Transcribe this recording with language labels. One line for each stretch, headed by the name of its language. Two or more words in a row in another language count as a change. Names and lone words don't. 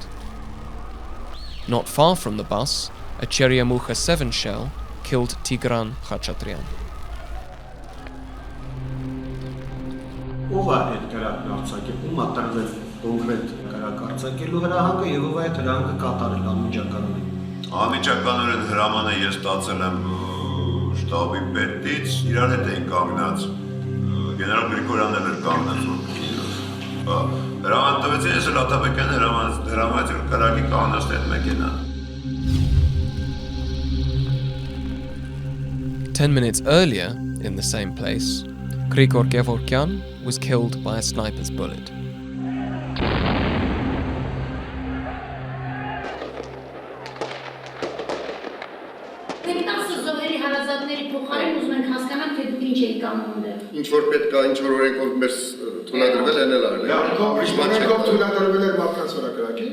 English: Not far from the bus, a Cheryamucha 7 shell killed Tigran Khachaturian.
Armenian: Ով է այդ կրակը արձակել, ում է տրվել կոնկրետ կրակ արձակելու հրահանգը եւ ով է այդ հրահանգը կատարել անմիջականորեն։ Անմիջականորեն հրամանը ես ստացել եմ շտաբի պետից, իրար հետ էին կանգնած, գեներալ Գրիգորյանն էր կանգնած հրաման տվեցին, ես էլ Աթաբեկյան հրամանից կրակի կանգնած այդ մեքենա։
English: 10 minutes earlier, in the same place, Grigor Gevorkyan was killed by a sniper's bullet.
Armenian: Ինչ որ պետք է, ինչ որ օրենքով մեր թույլատրվել են էլ արել։ Օրենքով թույլատրվել էր մարդկանց վրա կրակի։